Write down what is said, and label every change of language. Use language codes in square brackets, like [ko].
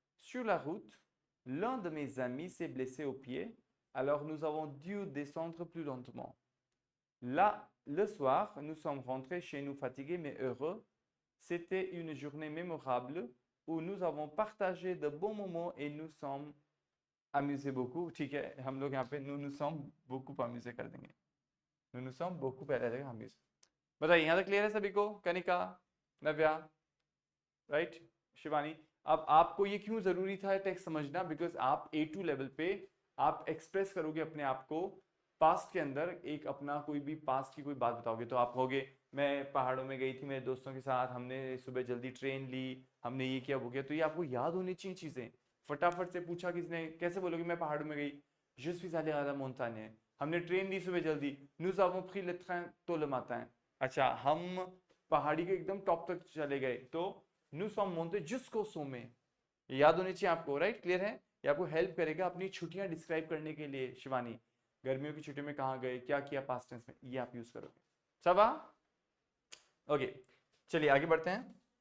[fr] Sur la route, l'un de mes amis s'est blessé au pied, alors nous avons dû descendre plus lentement. Là, le soir, nous sommes rentrés chez nous fatigués mais heureux. C'était une journée mémorable où nous avons partagé de bons moments et nous sommes amusés beaucoup. [hi] ठीक है, हम लोग यहाँ पे [fr] nous sommes beaucoup amusés [hi] कर देंगे. [fr] nous sommes beaucoup amusés. [hi] बताइए यहाँ तक क्लियर है सभी को? कनिका, नव्या, राइट? शिवानी, अब आपको ये क्यों जरूरी था टेक्स्ट समझना? बिकॉज आप A2 लेवल पे आप एक्सप्रेस करोगे अपने आप को पास्ट के अंदर, एक अपना कोई भी पास्ट की कोई बात बताओगे तो आप कहोगे मैं पहाड़ों में गई थी मेरे दोस्तों के साथ, हमने सुबह जल्दी ट्रेन ली, हमने ये किया वो किया. तो ये आपको याद होनी चाहिए चीजें. फटाफट से पूछा किसने, कैसे बोलोगे मैं पहाड़ों में गई? [fr] Je suis allé à la montagne. [hi] हमने ट्रेन ली सुबह जल्दी. [fr] Nous avons pris le train tôt le matin. [hi] अच्छा, हम पहाड़ी के एकदम टॉप तक चले गए तो [fr] nous sommes montés jusqu'au sommet. [hi] ये याद होनी चाहिए आपको, राइट? क्लियर है? ये आपको हेल्प करेगा अपनी छुट्टियां डिस्क्राइब करने के लिए। शिवानी, गर्मियों की छुट्टी में कहाँ गए, क्या किया पास्ट टेंस में, ये आप यूज करोगे। सब ओके, चलिए आगे बढ़ते हैं।